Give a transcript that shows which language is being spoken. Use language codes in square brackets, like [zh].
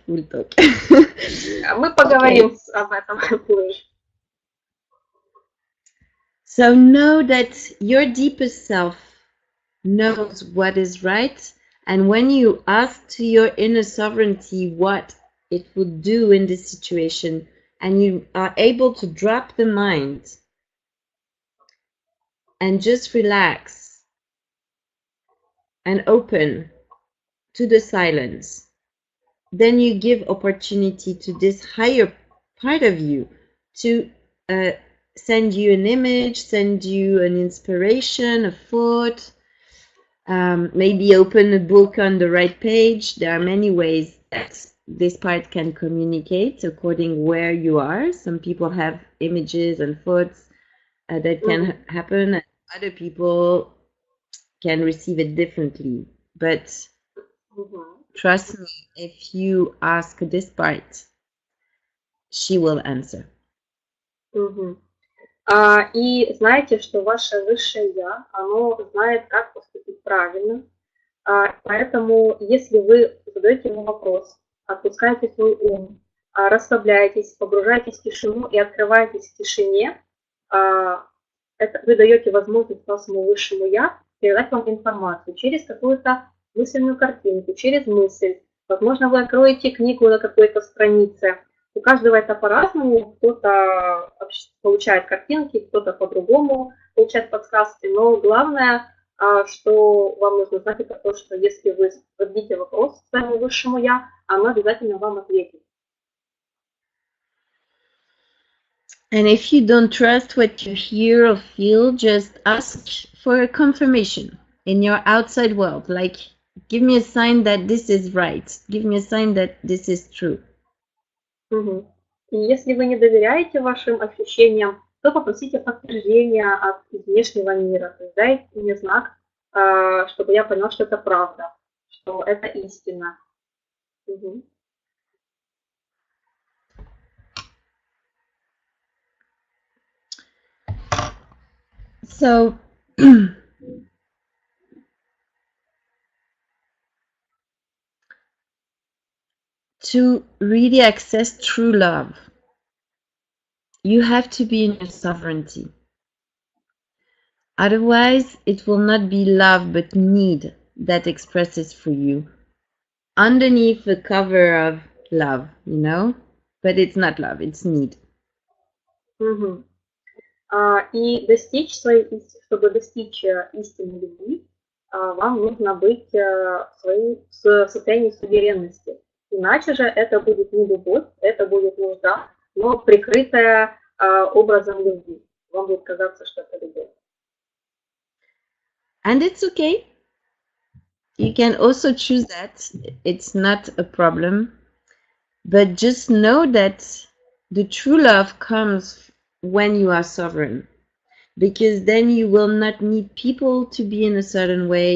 [ru] Мы поговорим об этом позже. [en] So know that your deepest self knows what is right, and when you ask to your inner sovereignty what it would do in this situation, and you are able to drop the mind and just relax and open to the silence, then you give opportunity to this higher part of you to send you an image, send you an inspiration, a thought, maybe open a book on the right page. There are many ways that this part can communicate according where you are. Some people have images and thoughts that can happen, and other people can receive it differently. But trust me, if you ask this part, she will answer. [ru] И знаете, что ваше высшее Я, оно знает, как поступить правильно. Поэтому, если вы задаете ему вопрос, отпускаете свой ум, расслабляетесь, погружаетесь в тишину и открываетесь в тишине, вы даете возможность вашему высшему Я передать вам информацию через какую-то мысленную картинку, через мысль. Возможно, вы откроете книгу на какой-то странице. У каждого это по-разному. Кто-то получает картинки, кто-то по-другому получает подсказки. Но главное, что вам нужно знать, это то, что если вы зададите вопрос своему высшему Я, оно обязательно вам ответит. [en] And if you don't trust what you hear or feel, just ask for a confirmation in your outside world. Like, give me a sign that this is right. Give me a sign that this is true. [ru] И если вы не доверяете вашим ощущениям, то попросите подтверждения от внешнего мира. То есть дайте мне знак, чтобы я понял, что это правда, что это истина. [en] So, to really access true love, you have to be in your sovereignty. Otherwise, it will not be love but need that expresses for you underneath the cover of love, you know? But it's not love, it's need. [ru] И достичь чтобы достичь истинной любви, вам нужно быть в состоянии суверенности. Иначе же это будет не любовь, это будет нужда, но прикрытая образом любви. Вам будет казаться, что это любовь. [en] And it's okay. You can also choose that. It's not a problem. But just know that the true love comes when you are sovereign. Because then you will not need people to be in a certain way.